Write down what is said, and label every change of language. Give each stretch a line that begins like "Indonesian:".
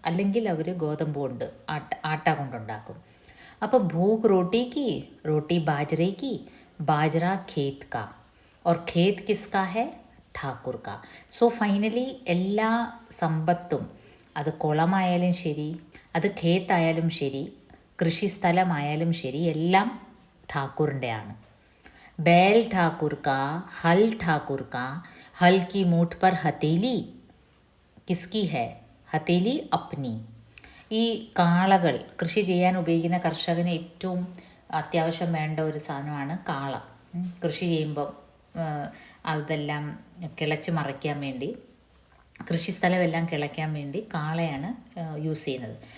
Malayalam: അല്ലെങ്കിൽ അവർ ഗോതമ്പ് കൊണ്ട് ആട്ട കൊണ്ടുണ്ടാക്കും. അപ്പോൾ ഭൂഖ് റോട്ടിക്ക്, റോട്ടി ബാജറയ്ക്ക്, ബാജറ ഖേത് കാ,
Hindi: और खेत किसका है? ठाकुर का.
Malayalam: സോ ഫൈനലി എല്ലാ സമ്പത്തും, അത് കുളമായാലും ശരി, അത് ഖേത്തായാലും ശരി, കൃഷിസ്ഥലമായാലും ശരി, എല്ലാം ഠാക്കൂറിൻ്റെയാണ്.
Hindi: बैल ठाकुर का, हल ठाकुर का, हल की मूठ पर हथेली किसकी है? हथेली अपनी.
Malayalam: ഈ കാളകൾ, കൃഷി ചെയ്യാൻ ഉപയോഗിക്കുന്ന കർഷകന് ഏറ്റവും അത്യാവശ്യം വേണ്ട ഒരു സാധനമാണ് കാള. കൃഷി ചെയ്യുമ്പം അതെല്ലാം കിളച്ച് മറിക്കാൻ വേണ്ടി, കൃഷിസ്ഥലമെല്ലാം കിളയ്ക്കാൻ വേണ്ടി കാളയാണ് യൂസ് ചെയ്യുന്നത്.